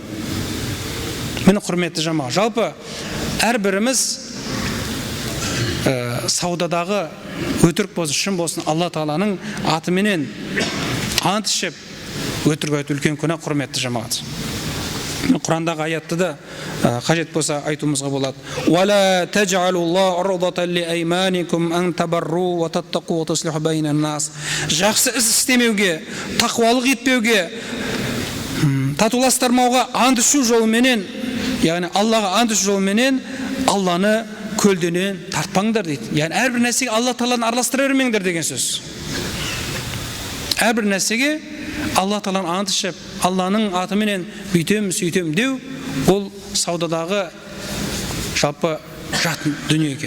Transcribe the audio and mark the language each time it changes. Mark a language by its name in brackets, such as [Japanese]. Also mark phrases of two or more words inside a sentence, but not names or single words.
[Kazakh] Мені құрметті жамағат, жалпы әрбіріміз саудадағы өтірік болсын, шын болсын, Алла Тағаланың атыменен ант ішіп өтірік айту үлкен күнә, құрметті жамағат. Құрандағы аятты да қажет болса айтуымызға болады. [Arabic] وَلَا تَجْعَلُوا اللَّهَ عُرْضَةً لِأَيْمَانِكُمْ أَن تَبَرُّوا وَتَتَّقُوا وَتُصْلِحُوا بَيْنَ النَّاسِ. [Kazakh] Жақсы іс істемеуге, тақуалық етпеуге, татуластырмауға ант ішу жолыменен, яғни Аллаға ант ішу жолыменен Алланы көлденен тартпаңдар дейді. Яғни әрбір нәрсеге Алла Тағаланы араластыра бермеңдер деген сөз. Әрбір нәрсеге Алла Тағаланы ант ішіп, Алланың атыменен бүйтем, сөйтем деу, ол саудадағы жалпы жат дүние екен.